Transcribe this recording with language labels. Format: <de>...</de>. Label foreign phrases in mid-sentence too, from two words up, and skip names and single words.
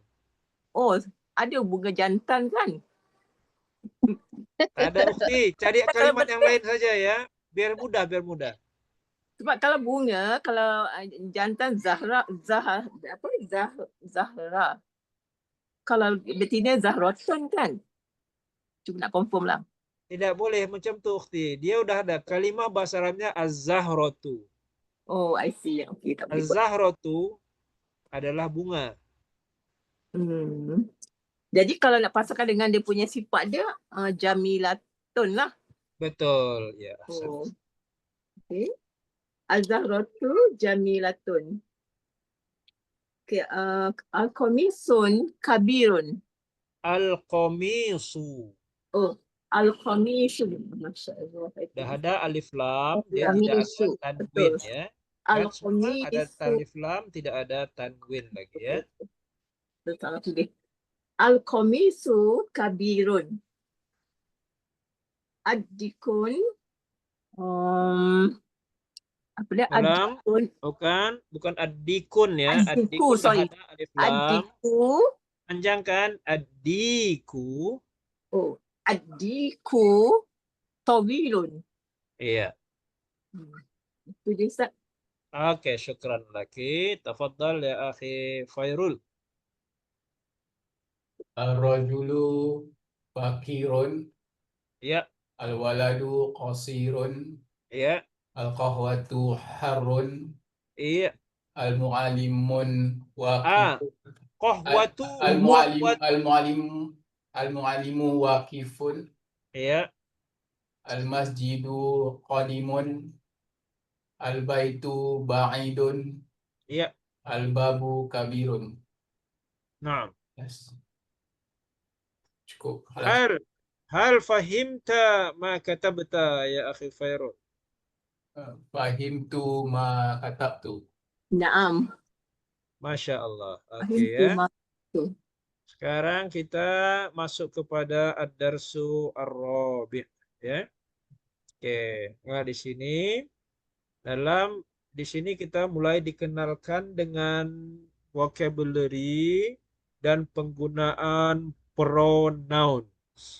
<ms>Oh, ada bunga jantan kan? Tak ada, Ukhti. Cari Kalau kalimat yang lain saja ya. Biar mudah. Sebab kalau bunga, kalau jantan Zahra. Kalau betina Zahratun kan? Cuba nak confirm lah. Tidak boleh macam tu, Ukhti. Dia udah ada kalimah bahasa Arabnya az-zahratu.</ms> <en>Oh, I see.</en> <ms>Okey, tak boleh buat. Az-zahratu adalah bunga. Jadi kalau nak pasangkan dengan dia punya sifat dia, Jamilatun lah. Betul, ya. Oh. Okey.</ms> <ar>الزهرة جميلة. Okay, القميص كبير. Al-qamisu. Oh, Al-Qamisu. ما شاء الله.</ar> <ms>Dah ada alif lam, dia tidak ada</ms> <ar>Qamisu.</ar> <ms>tanwin Betul. ya. Kan semua ada</ms> <ar>Al-Qamisu. ألف لام,</ar> <ms>tidak ada tanwin lagi ya. Betul, salah tulis.</ms> <ar>القميص كبير.</ar> <ms>Ad-dikun. Apa dia? Ulang.</ms> <ar>Ad-dikun.</ar> <ms>Bukan ad-dikun ya.</ms> <ar>Ad-diku,</ar> <ms>Ad-dikun dah</ms> <en>sorry.</en> <ms>ada</ms> <ar>ألف لام. Ad-diku.</ar> <ms>Panjangkan ad-diku.</ms> <ar>Oh, الديك طويل.</ar> <ms>Iya. Itu dia, Ustaz.</ms> <ar>Oke, شكرا لك. تفضل يا أخي Fairul. الرجل فقير,</ar> <ms>Ya,</ms> <ar>الولد قصير,</ar> <ms>ya,</ms> <ar>القهوة حار,</ar> <ms>iya.</ms> <ar>المعلم واقف. Qahwatu. المعلم واقف,</ar> <ms>Iya,</ms> <ar>المسجد قديم، البيت بعيد,</ar> <ms>iya.</ms> <ar>الباب كبير. Naam.</ar> <ms>Yes. Cukup. Halas.</ms> <ar>هل فهمت ما كتبت يا أخي Fairul? فهمت ما كتبت. Naam. ما شاء الله. Oke Fahimtu</ar> <ms>ya.</ms> <ar>ma.</ar> <ms>Sekarang kita masuk kepada</ms> <ar>الدرس الرابع'</ar> <ms>ya. Oke, nah di sini kita mulai dikenalkan dengan vocabulary dan penggunaan pronouns.</ms>